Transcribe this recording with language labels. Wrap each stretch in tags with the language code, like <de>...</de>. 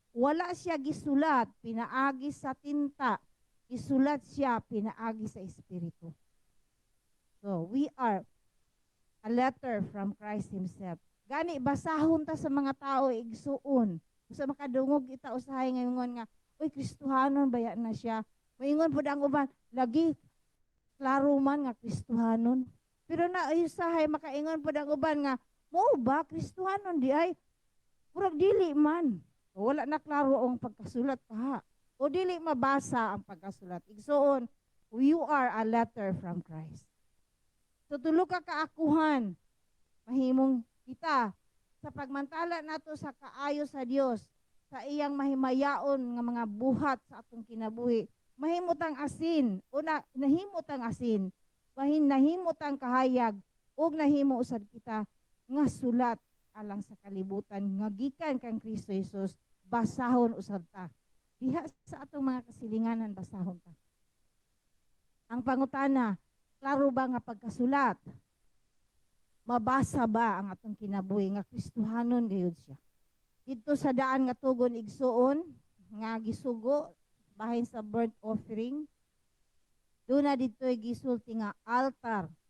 <ceb>Wala siya gisulat pinaagi sa tinta, isulat siya pinaagi sa Espiritu.</ceb> <en>So we are a letter from Christ Himself.</en> <ceb>Gani basahon ta sa mga tao igsuon. Usa makadungog kita usahay ngayon nga, uy Kristohanon baya na siya. Moingon pud ang uban, lagi klaro man nga Kristohanon. Pero na usahay makaingon pud ang uban nga, mo ba Kristohanon di ay murag dili man. O, wala na klaro ang pagkasulat pa. O dili mabasa ang pagkasulat.</ceb> <en>Igsuon, you are a letter from Christ.</en> <ceb>So tulo ka kaakuhan, mahimong kita sa pagmantala nato sa kaayo sa Dios, sa iyang mahimayaon nga mga buhat sa atong kinabuhi. Mahimutang asin, o nahimutang asin, nahimutang kahayag, o nahimo usad kita nga sulat alang sa kalibutan nga gikan kang Kristo Jesus, basahon usab ta. Diha sa atong mga kasilinganan basahon ta. Ang pangutana, klaro ba nga pagkasulat? Mabasa ba ang atong kinabuhi nga Kristohanon gayud siya? Dito sa daan nga tugon igsuon nga gisugo bahin sa burnt offering, doon na dito gisulti nga altar.</ceb>